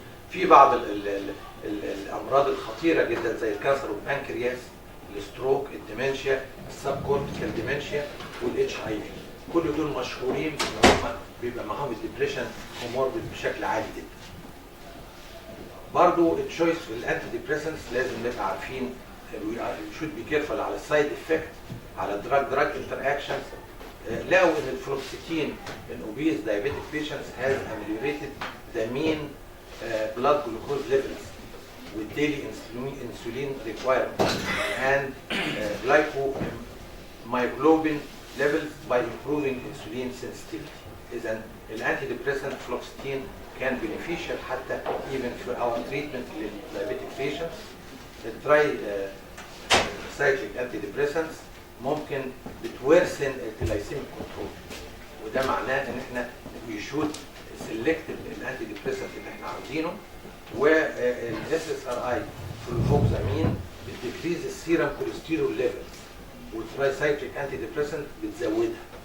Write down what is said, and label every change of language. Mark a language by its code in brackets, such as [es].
[ar] في بعض الامراض الخطيره جدا زي الكانسر والبنكرياس، الستروك، الديمنشيا، السب كورتيكال ديمنشيا، والاتش اي في. كل دول مشهورين ان هم بيبقى معاهم الديبريشن كوموربيد بشكل عالي جدا. برضو التشويس في الانتي ديبريسنتس لازم نبقى عارفين [en] we should be careful [ar] على السايد افكت على دراج انتر اكشنز. لقوا ان الفلوكسيتين [en] in obese diabetic patients has ameliorated the mean blood glucose levels with daily insulin requirement and glycomyoglobin levels by improving insulin sensitivity. إذا الانتي-depressant fluoxetine can beneficial حتى even for our treatment للdiabetic patients. [ar] التراي cyclic antidepressants ممكن بتورثن الجلايسيميك كنترول، وده معناه ان احنا [en] we should select [ar] الانتي ديبريسنت اللي احنا عاوزينه. والاس اس ار اي فلوفوكسامين بتديكريز السيرم كوليسترول ليفلز، والتراي سايكليك انتي ديبريسنت بتزودها.